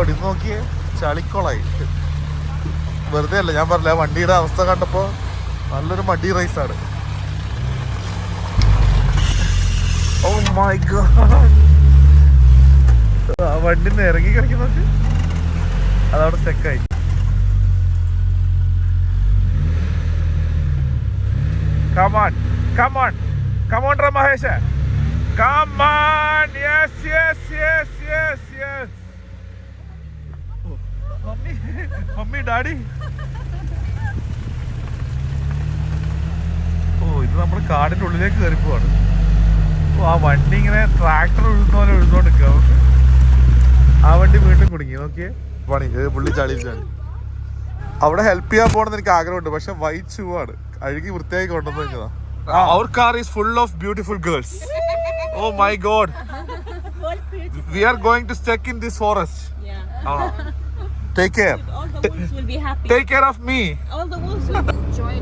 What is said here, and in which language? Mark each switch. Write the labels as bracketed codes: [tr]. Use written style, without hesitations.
[ml] ഇത് നോക്കിയേ, ചളിക്കോളായി. വെറുതെ അല്ല, ഞാൻ പറഞ്ഞില്ല, വണ്ടിയുടെ അവസ്ഥ കണ്ടപ്പോ നല്ലൊരു മടി റൈസാണ്. [en] Oh my god. [ml] വണ്ടിന്ന് ഇറങ്ങി കളിക്കുന്നത് അതവിടെ സ്റ്റക്കായി. [en] Come on, come on, come on, Mahesh. Come on, yes, yes, yes, yes, yes. Mummy, mummy, daddy. [ml] ഇത് നമ്മുടെ കാടിന്റെ ഉള്ളിലേക്ക് കയറി പോവാണ്. ആ വണ്ടി ഇങ്ങനെ ട്രാക്ടർ ഉഴുന്ന പോലെ ഉഴുന്നോണ്ടിരിക്കുക. ആ വണ്ടി വീണ്ടും കുടുങ്ങി. നോക്കിയേ പണി, പുള്ളി ചളി. അവിടെ ഹെൽപ്പ് ചെയ്യാൻ പോകണമെന്ന് എനിക്ക് ആഗ്രഹമുണ്ട്, പക്ഷെ വൈറ്റ് ഷൂ ആണ്, അഴുകി വൃത്തിയായി കൊണ്ടുവന്ന് വെച്ചതാ. [en] Our car is full of beautiful girls. Oh my god. We are going to stuck in this forest. Yeah. Take care. All the wolves will be happy. Take care of me. All the wolves will enjoy.